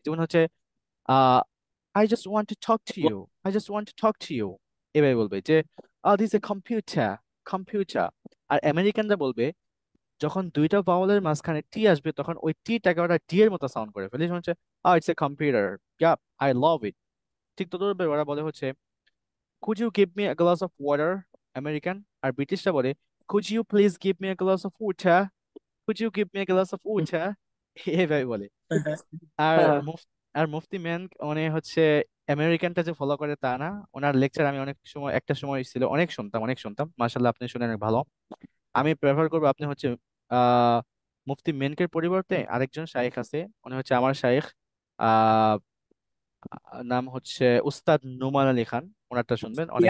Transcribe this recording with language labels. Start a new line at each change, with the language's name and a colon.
Bangla: যেমন হচ্ছে আহ
English: I just want to talk to you, I just want to talk to you,
Bangla: এভাবে বলবে যে
English: This a computer, computer.
Bangla: আর আমেরিকানরা বলবে যখন দুইটা ভাওয়েলের মাঝখানে টি আসবে তখন ওই টিটাকে ওরা ডি এর মতো সাউন্ড করে ফেলে, যেমন হচ্ছে
English: It's a computer, yeah, I love it.
Bangla: ঠিক ততভাবে ওরা বলে হচ্ছে
English: could you give me a glass of water, American.
Bangla: আর ব্রিটিশরা বলে
English: could you please give me a glass of water, could you give me a glass of water,
Bangla: এইভাবে বলে। আর মুফতি main উনি হচ্ছে আমেরিকানটা যে ফলো করে তা না, ওনার লেকচার আমি অনেক সময়, একটা সময় ছিল অনেক শুনতাম, অনেক শুনতাম, মাশাআল্লাহ আপনি শুনে অনেক ভালো। আমি প্রেফার করবো আপনি হচ্ছে আহ মুফতি মেনকের পরিবর্তে আরেকজন শাইখ আছে, উনি হচ্ছে আমার শাইখ, আহ নাম হচ্ছে উস্তাদ নোমান আলী খান, ওনারটা শুনবেন, অনেক